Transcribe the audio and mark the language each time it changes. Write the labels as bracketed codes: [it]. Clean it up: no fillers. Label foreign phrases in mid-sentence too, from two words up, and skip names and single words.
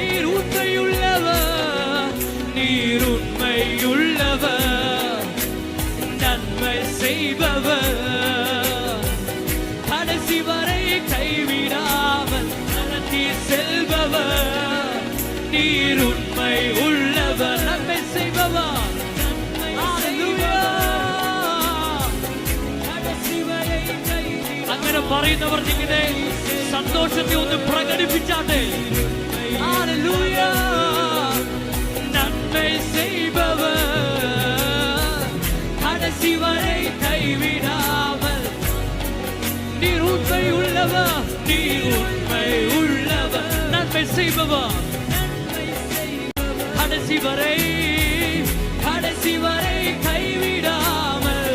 [ta] நீர் உண்மையுள்ளவர், நீர் உண்மையுள்ளவர், நன்மை செய்பவர், கடைசி வரை கைவிடாமல் நடத்தி செல்பவர். நீர் உண்மை உள்ளவர், நன்மை செய்பவர், ஹல்லேலூயா. கடைசி வரை கைவிடாமல். [ml] അങ്ങനെ പറയുന്നവർ നിങ്ങളുടെ സന്തോഷത്തെ ഒന്ന് പ്രകടിപ്പിച്ചാട്ടെ. [ta] ഹല്ലേലൂയ. നന്മ செய்பவர், கடைசி வரை கைவிடாமல். நீர் உண்மை உள்ளவர், நீர் உண்மை உள்ளவர், நன்மை செய்பவர், கடைசி வரை, கடைசி வரை கைவிடாமல்.